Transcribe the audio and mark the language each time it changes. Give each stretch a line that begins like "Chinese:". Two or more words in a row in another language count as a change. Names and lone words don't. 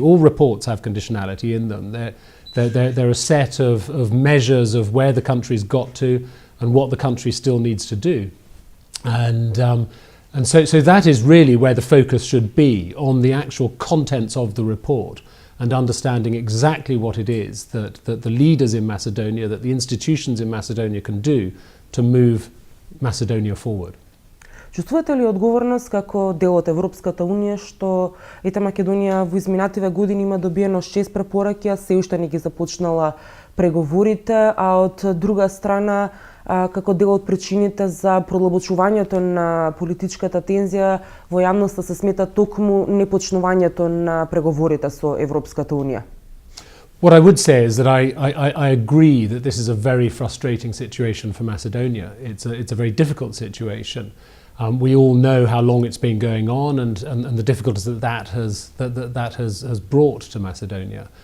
English: All reports have conditionality in them. They're a set of measures of where the country's got to and what the country still needs to do, and so that is really where the focus should be, on the actual contents of the report and understanding exactly what it is that the leaders in Macedonia, that the institutions in Macedonia can do to move Macedonia forward.
Macedonian: Чувствувате ли одговорност како дел од Европската Унија што ете Македонија во изминативе години има добиено 6 препораки, а се уште не ги започнала преговорите, а од друга страна како дел од причините за продлабочувањето на политичката тензија во јавноста се смета токму непочнувањето на преговорите со Европската Унија?
English: What I would say is that I agree that this is a very frustrating situation for Macedonia. It's a very difficult situation. We all know how long it's been going on and the difficulties that has brought to Macedonia.